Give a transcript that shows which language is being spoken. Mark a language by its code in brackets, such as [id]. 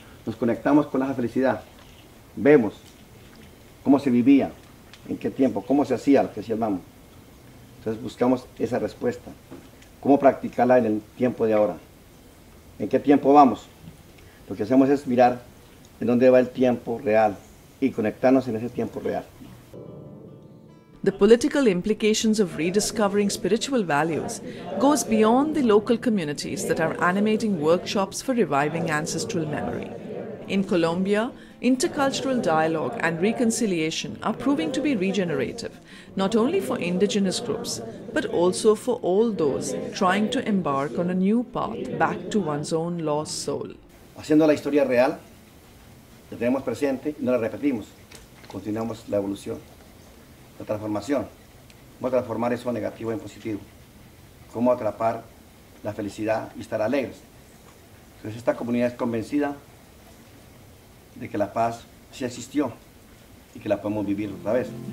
[es] Nos conectamos con la felicidad, vemos cómo se vivía, en qué tiempo, cómo se hacía lo que llamamos. Entonces buscamos esa respuesta, cómo practicarla en el tiempo de ahora. ¿En qué tiempo vamos? Lo que hacemos es mirar en dónde va el tiempo real y conectarnos en ese tiempo real. [en] The political implications of rediscovering spiritual values goes beyond the local communities that are animating workshops for reviving ancestral memory. In Colombia, intercultural dialogue and reconciliation are proving to be regenerative, not only for indigenous groups, but also for all those trying to embark on a new path back to one's own lost soul. [es] Haciendo la historia real, la tenemos presente y no la repetimos. Continuamos la evolución, la transformación. Cómo transformar eso negativo en positivo. Cómo atrapar la felicidad y estar alegres. Entonces esta comunidad es convencida de que la paz sí existió y que la podemos vivir otra vez.